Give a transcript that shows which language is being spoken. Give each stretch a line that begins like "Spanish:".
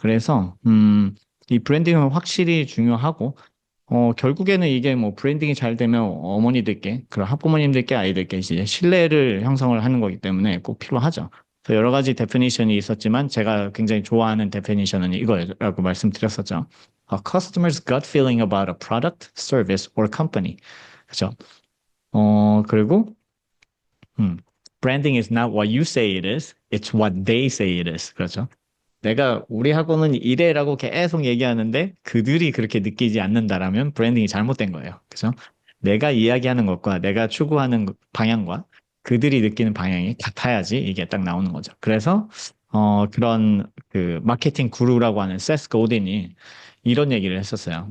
Korean: 그래서 이 브랜딩은 확실히 중요하고 결국에는 이게 뭐 브랜딩이 잘 되면 어머니들께, 그리고 학부모님들께 아이들께 이제 신뢰를 형성을 하는 거기 때문에 꼭 필요하죠. 그래서 여러 가지 데피니션이 있었지만 제가 굉장히 좋아하는 데피니션은 이거라고 말씀드렸었죠.
English: A customer's gut feeling about a product, service, or company.
Korean: 그죠?
English: 그리고, branding is not what you say it is, it's what they say it is.
Korean: 그렇죠? 내가 우리 학원은 이래라고 계속 얘기하는데 그들이 그렇게 느끼지 않는다라면 브랜딩이 잘못된 거예요. 그죠? 내가 이야기하는 것과 내가 추구하는 방향과 그들이 느끼는 방향이 같아야지 이게 딱 나오는 거죠. 그래서 그런 그 마케팅 구루라고 하는 세스 고딘이 이런 얘기를 했었어요.